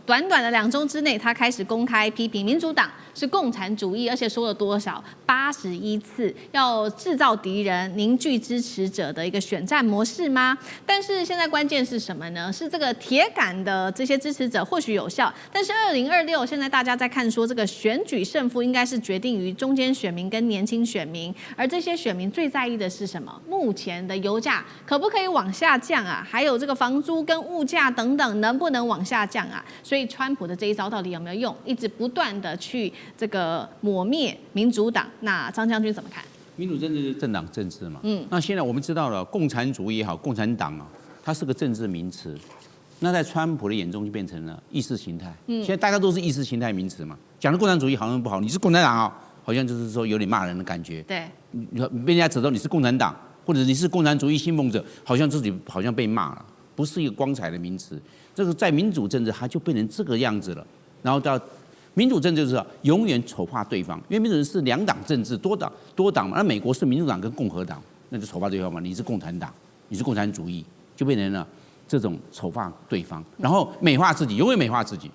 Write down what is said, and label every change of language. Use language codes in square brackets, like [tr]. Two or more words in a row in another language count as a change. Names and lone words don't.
[zh] 短短的2周之內，他開始公開批評民主黨是共產主義，而且說了多少81次，要製造敵人、凝聚支持者的一個選戰模式嗎？但是現在關鍵是什麼呢？是這個鐵桿的這些支持者或許有效，但是2026現在大家在看說，這個選舉勝負應該是決定於中間選民跟年輕選民，而這些選民最在意的是什麼？目前的油價可不可以往下降啊？還有這個房租跟物價等等能不能往下降啊？所以川普的這一招到底有沒有用？一直不斷的去這個抹滅民主黨。那張將軍怎麼看？民主政治是政党政治嘛。那現在我們知道了，共產主義也好，共產黨啊，它是個政治名詞。那在川普的眼中就變成了意識形態。現在大家都是意識形態名詞嘛。講的共產主義好像不好，你是共產党啊，好像就是說有點罵人的感覺。對。被人家指到你是共產党，或者你是共產主義信奉者，好像自己好像被骂了，不是一個光彩的名詞。這個在民主政治，它就變成這個樣子了。然後到民主政治就是永遠醜化對方，因為民主是2黨政治，多黨嘛。那美國是民主黨跟共和黨，那就醜化對方嘛。你是共產黨，你是共產主義，就变成了這種醜化對方，然後美化自己，永遠美化自己。